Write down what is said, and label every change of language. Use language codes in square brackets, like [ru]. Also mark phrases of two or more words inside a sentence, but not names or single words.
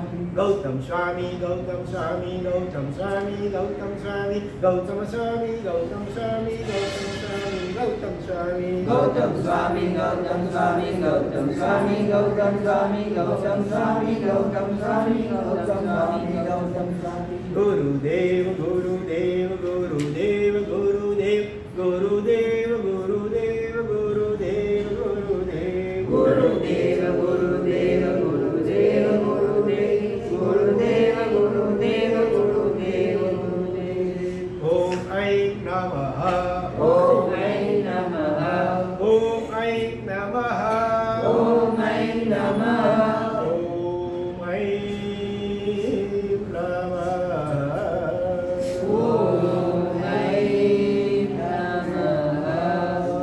[sa] Gautam Swami Gautam Swami Gautam Swami Gautam Swami Gautam Swami Gautam Swami Gautam Swami Gautam Swami Gautam Swami Gautam Swami Gautam Swami Gautam Swami Gautam Swami Gautam Swami Gautam Swami Gautam Swami Gurudev Gurudev Gurudev Gurudev Gurudev Gurudev Gurudev Gurudev Gurudev Gurudev Gurudev Gurudev Gurudev Gurudev Gurudev Gurudev Om Aim Namaha Om Aim Namaha Om Aim Namaha Om Aim Namaha Om Aim Namaha Om Aim Namaha